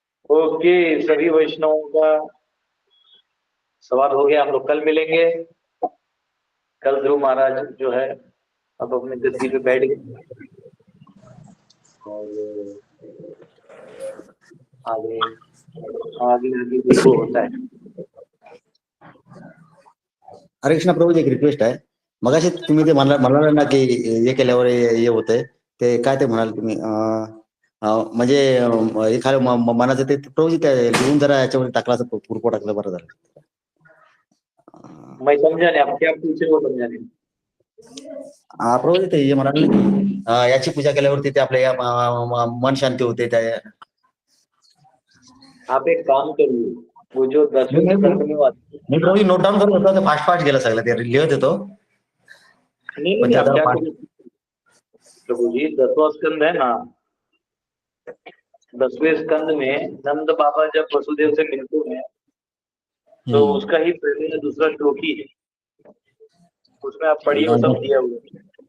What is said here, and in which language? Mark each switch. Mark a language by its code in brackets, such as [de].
[hi] Okay, सभी वैष्णवों का सवाल हो गया। हम लोग कल मिलेंगे। कल ध्रुव महाराज जो है अब अपने गद्दी पे बैठ गए और आगे आगे आगे देखो होता है। [mr] हरे कृष्णा प्रभूजी, एक रिक्वेस्ट आहे. मगाशी तुम्ही ते म्हणाला ना की हे केल्यावर हे होतंय, ते काय ते म्हणाल तुम्ही म्हणजे एखाद्या मनाचं ते प्रभूजी त्या लिहून जरा याच्यावर टाकला असं पूर्व टाकलं बरं झालं. [hi] मैं समझा नहीं, आप क्या पूछ रहे हो समझा नहीं। [mr] प्रभूजी ते हे म्हणाले की याची पूजा केल्यावरती ते आपल्या मन शांती होते. त्या [hi] आप एक काम करिए, वो जो 10वें स्कंद में [mr] मी प्रभूजी नोट डाऊन करत होतो, फास्ट फास्ट गेला सगळं, ते लिहत होतो. [hi] नहीं आप क्या करिए प्रभु जी, 10वां स्कंद है ना, 10वें स्कंद में नंद बाबा जब वसुदेव से मिलते हैं तो उसका ही पहले दूसरा श्लोक ही है, उसमें आप पढ़िए, वो सब दिया हुआ है।